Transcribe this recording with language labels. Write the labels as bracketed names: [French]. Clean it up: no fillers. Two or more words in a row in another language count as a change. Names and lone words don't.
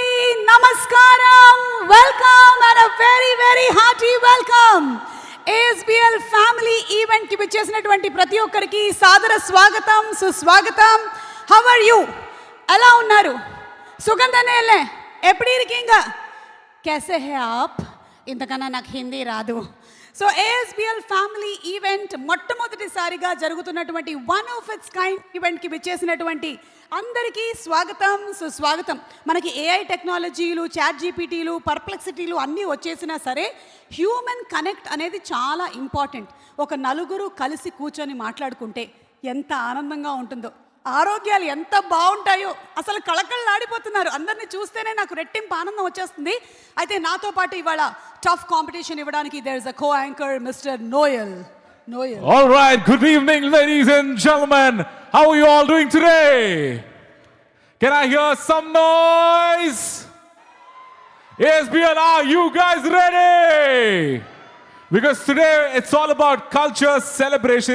[Telugu] Namaskaram. [English] Welcome and a very, very hearty welcome. [Telugu] ASBL [English] family event [Telugu] కి వచ్చేసినటువంటి ప్రతి ఒక్కరికి సాదర స్వాగతం, సుస్వాగతం. [English] How are you? [Telugu] ఎలా ఉన్నారు? సుగంధనేలే ఎప్పుడు ఇరికింగ [Hindi] कैसे हैं आप? [Telugu] ఇంతకన్నా నాకు హిందీ రాదు. సో ASBL [English] family event [Telugu] మొట్టమొదటిసారిగా జరుగుతున్నటువంటి [English] one of its kind [Telugu] ఈవెంట్కి విచ్చేసినటువంటి అందరికీ స్వాగతం, సుస్వాగతం. మనకి AI టెక్నాలజీలు, చాట్ జీపీటీలు, పర్ప్లెక్సిటీలు అన్నీ వచ్చేసినా సరే [English] human connect [Telugu] అనేది చాలా ఇంపార్టెంట్. ఒక నలుగురు కలిసి కూర్చొని మాట్లాడుకుంటే ఎంత ఆనందంగా ఉంటుందో, ఆరోగ్యాలు ఎంత బాగుంటాయో, అసలు కళకళలాడిపోతున్నారు. అందరినీ చూస్తేనే నాకు రెట్టింపు ఆనందం వచ్చేస్తుంది. అయితే నాతో పాటు ఇవాళ [English] tough competition [Telugu] ఇవ్వడానికి [English] there is a co anchor [Telugu] మిస్టర్ నోయల్. [English] All right, good evening, ladies and gentlemen. How are you all doing today? Can I hear some noise? ASBL, are you guys ready? Because today it's all about culture celebration.